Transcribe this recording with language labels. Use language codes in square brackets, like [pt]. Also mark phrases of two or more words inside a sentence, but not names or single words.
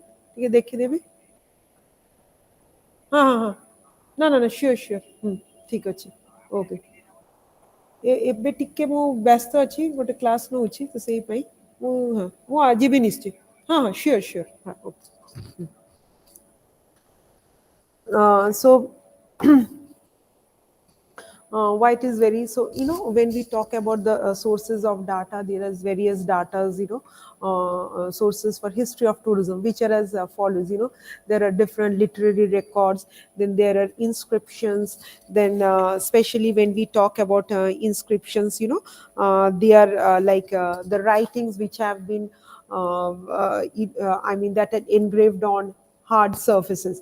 [or] ଟିକେ ଦେଖିଦେବି. ହଁ ହଁ ହଁ ନା ନା ନା [en] sure sure [or] ଠିକ୍ ଅଛି. ଓକେ. ଏବେ ଟିକେ ମୁଁ ବ୍ୟସ୍ତ ଅଛି ଗୋଟେ କ୍ଲାସ୍ ନେଉଛି ତ ସେଇ ପାଇଁ ମୁଁ ହଁ ମୁଁ ଯିବି ନିଶ୍ଚୟ. ହଁ ହଁ [en] sure sure [or] ହଁ ଓକେ. [en] So why it is very, so when we talk about the sources of data, there is various datas, sources for history of tourism, which are as follows. There are different literary records, then there are inscriptions, then especially when we talk about inscriptions, they are the writings which have been that are engraved on hard surfaces.